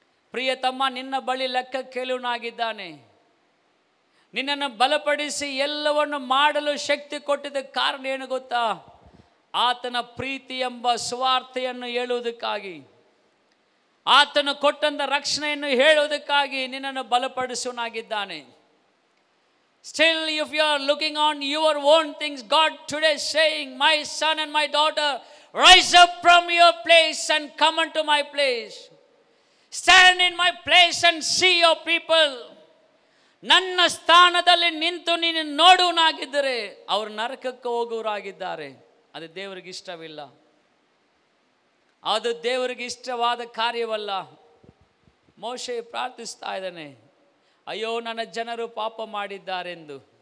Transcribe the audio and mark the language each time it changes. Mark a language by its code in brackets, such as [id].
[kn] ಪ್ರಿಯ ತಮ್ಮ, ನಿನ್ನ ಬಳಿ ಲೆಕ್ಕ ಕೇಳುವನಾಗಿದ್ದಾನೆ. ನಿನ್ನನ್ನು ಬಲಪಡಿಸಿ ಎಲ್ಲವನ್ನು ಮಾಡಲು ಶಕ್ತಿ ಕೊಟ್ಟಿದ್ದ ಕಾರಣ ಏನು ಗೊತ್ತಾ? ಆತನ ಪ್ರೀತಿ ಎಂಬ ಸುವಾರ್ತೆಯನ್ನು ಹೇಳುವುದಕ್ಕಾಗಿ, ಆತನು ಕೊಟ್ಟಂಥ ರಕ್ಷಣೆಯನ್ನು ಹೇಳುವುದಕ್ಕಾಗಿ ನಿನ್ನನ್ನು ಬಲಪಡಿಸುವನಾಗಿದ್ದಾನೆ. [en] Still, if you are looking on your own things, God today is saying, my son and my daughter, rise up from your place and come unto my place. Stand in my place and see your people. [kn] ನನ್ನ ಸ್ಥಾನದಲ್ಲಿ ನಿಂತು ನೀನು ನೋಡುವನಾಗಿದ್ದರೆ ಅವರು ನರಕಕ್ಕೆ ಹೋಗುವರಾಗಿದ್ದಾರೆ. ಅದು ದೇವರಿಗೆ ಇಷ್ಟವಿಲ್ಲ. ಅದು ದೇವರಿಗೆ ಇಷ್ಟವಾದ ಕಾರ್ಯವಲ್ಲ. ಮೋಶೆ ಪ್ರಾರ್ಥಿಸ್ತಾ ಇದ್ದಾನೆ, ಅಯ್ಯೋ ನನ್ನ ಜನರು ಪಾಪ ಮಾಡಿದ್ದಾರೆಂದು.